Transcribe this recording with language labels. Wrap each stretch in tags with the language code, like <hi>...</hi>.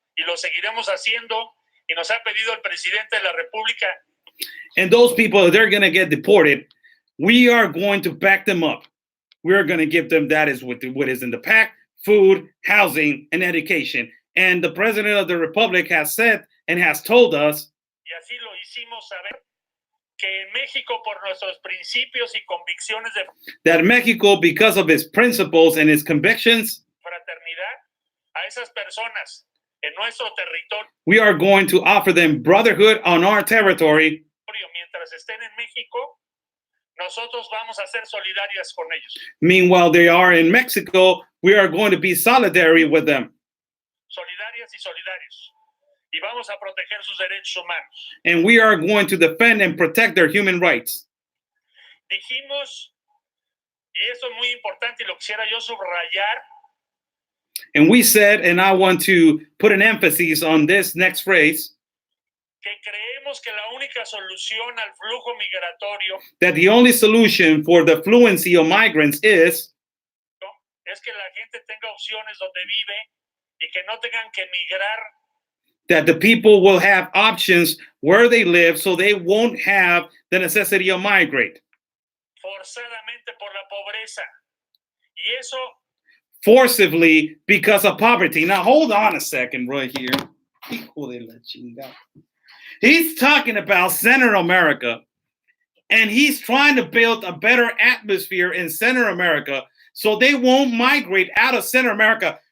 <es>Y lo seguiremos haciendo. Y nos ha pedido el presidente de la República.</es> <en>And those people, they're going to get deported. We are going to back them up. We're going to give them that is what is in the pact: food, housing, and education. And the president of the Republic has said and has told us.</en> <es>Y así lo hicimos saber. Que en México, por nuestros principios y convicciones de</es> <en>that Mexico, because of its principles and its convictions,</en> <es>fraternidad, a esas personas en nuestro territorio,</es> <en>we are going to offer them brotherhood on our territory.</en> <es>Mientras estén en México, nosotros vamos a ser solidarias con ellos.</es> <en>Meanwhile, they are in Mexico, we are going to be solidary with them.</en> <es>Solidarias y solidarios. Y vamos a proteger sus derechos humanos.</es> <en>And we are going to defend and protect their human rights.</en> <es>Dijimos, y eso es muy importante y lo quisiera yo subrayar.</es> <en>And we said, and I want to put an emphasis on this next phrase,</en> <es>que creemos que la única solución al flujo migratorio</es> <en>that the only solution for the fluency of migrants is</en> <es>que la gente tenga opciones donde vive y que no tengan que migrar.</es> <en>That the people will have options where they live so they won't have the necessity of migrate.</en> <es>forzadamente por la pobreza. Y eso</es> <en>forcibly because of poverty. Now, hold on a second right here.</en> <es>Hijo de la chingada.</es> <en>He's talking about Central America, and he's trying to build a better atmosphere in Central America so they won't migrate out of Central America.</en>